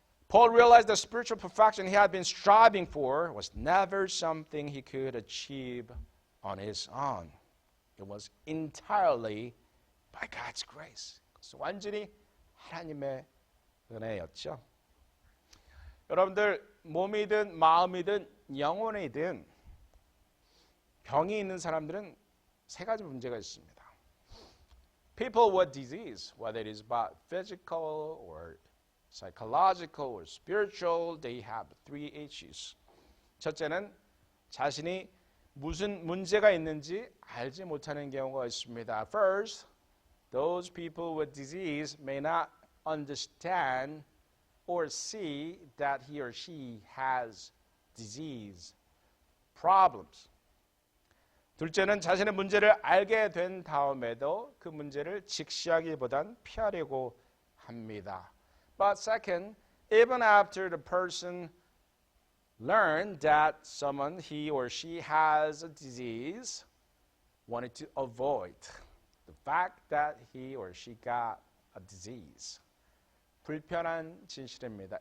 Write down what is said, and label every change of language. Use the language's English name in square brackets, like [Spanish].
[English] Paul realized the spiritual perfection he had been striving for was never something he could achieve on his own. It was entirely by God's grace. [Korean] 완전히 하나님의 은혜였죠. 여러분들 몸이든 마음이든 영혼이든 병이 있는 사람들은 세 가지 문제가 있습니다. [English] People with disease, whether it is about physical or psychological or spiritual, they have 3 issues. [Korean] 첫째는 자신이 무슨 문제가 있는지 알지 못하는 경우가 있습니다. [English] First, those people with disease may not understand or see that he or she has disease problems. [Korean] 둘째는 자신의 문제를 알게 된 다음에도 그 문제를 직시하기보단 피하려고 합니다. [English] But second, even after the person learned that he or she has a disease, wanted to avoid the fact that he or she got a disease. [Korean] 불편한 진실입니다.